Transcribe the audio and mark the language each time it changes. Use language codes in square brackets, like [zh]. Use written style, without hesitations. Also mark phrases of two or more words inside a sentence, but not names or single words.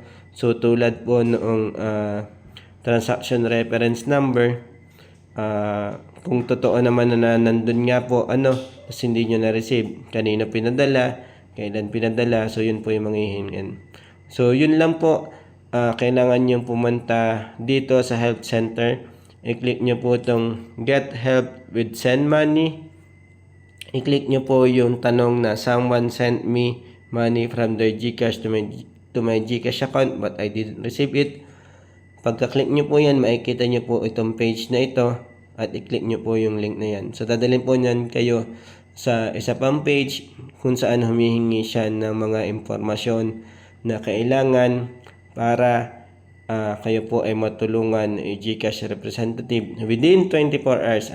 [tl] So tulad po noong [en] transaction reference number, [tl] kung totoo naman na nandun nga po tapos hindi nyo na-receive, kanino pinadala, kailan pinadala. So yun po yung mga hihingin. So yun lang po. Kailangan nyo pumunta dito sa [en] help center. [tl] I-click nyo po itong [en] get help with send money. [tl] I-click nyo po yung tanong na [en] someone sent me money from their GCash to my GCash account but I didn't receive it. [tl] Pagka-click nyo po yan, makikita nyo po itong page na ito at i-click nyo po yung link na yan. So dadalhin po yan kayo sa isa pang page kung saan humihingi siya ng mga impormasyon na kailangan para kayo po ay matulungan GCash representative [en] within 24 hours.